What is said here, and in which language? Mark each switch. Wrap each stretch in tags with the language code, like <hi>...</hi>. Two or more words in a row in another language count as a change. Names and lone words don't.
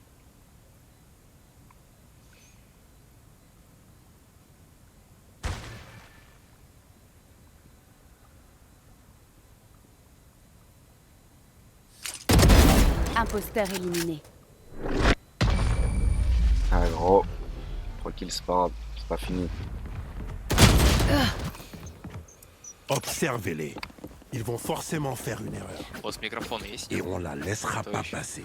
<fr>Imposteur éliminé. Ah gros, tranquille, c'est pas grave, c'est pas fini. Observez-les. Ils vont forcément faire une erreur.</fr> <ru>У вас микрофон есть?</ru> <fr>Et on la laissera pas</fr> <ru>Точно.</ru> <fr>passer.</fr>